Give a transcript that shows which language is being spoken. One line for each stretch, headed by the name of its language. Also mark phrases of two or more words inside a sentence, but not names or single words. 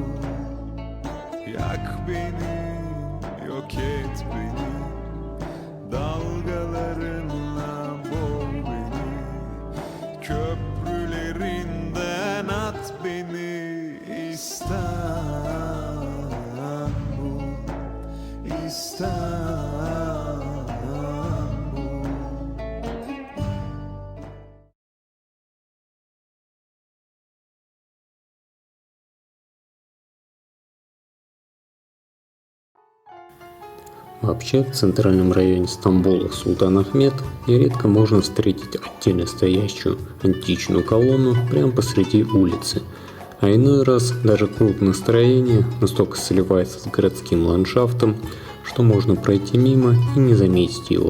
Turkish: Yak beni, yok et beni, dalgalarınla boğ beni. Köprülerinden at beni İstanbul, İstanbul.
Russian: Вообще, в центральном районе Стамбула Султан Ахмед нередко можно встретить отдельно стоящую античную колонну прямо посреди улицы, а иной раз даже крупное строение настолько сливается с городским ландшафтом, что можно пройти мимо и не заметить его.